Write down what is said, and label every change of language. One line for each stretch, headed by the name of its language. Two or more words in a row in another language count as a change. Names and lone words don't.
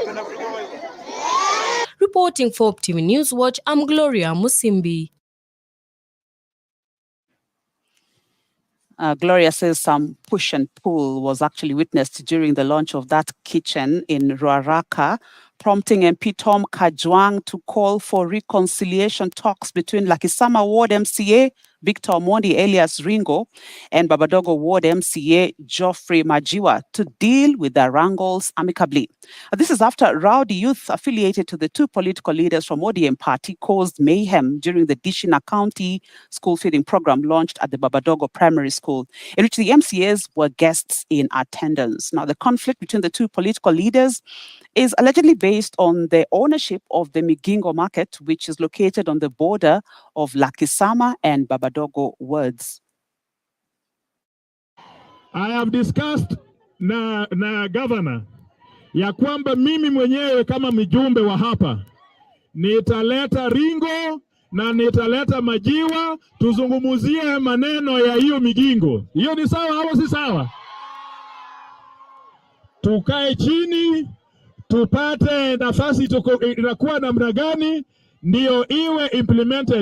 English: Reporting for TV Newswatch, I'm Gloria Musimbi. Gloria says some push and pull was actually witnessed during the launch of that kitchen in Ruaraka, prompting MP Tom Kajwang to call for reconciliation talks between Lakisama Ward MCA Victor Mondi alias Ringo and Babadogo Ward MCA Geoffrey Majiwa to deal with the wrangles amicably. This is after rowdy youth affiliated to the two political leaders from ODM party caused mayhem during the Dishina County school feeding program launched at the Babadogo Primary School, in which the MCAs were guests in attendance. Now, the conflict between the two political leaders is allegedly based on the ownership of the Migingo market, which is located on the border of Lakisama and Babadogo wards. I have discussed
Swahili: na governor ya kwamba mimi mwenyewe kama mjumbe wa hapa nitaleta Ringo na nitaleta Majiwa tuzungumuzie maneno ya hiyo Migingo. Hiyo ni sawa au si sawa? Tukae chini tupate nafasi inakuwa namna gani ndio iwe implemented.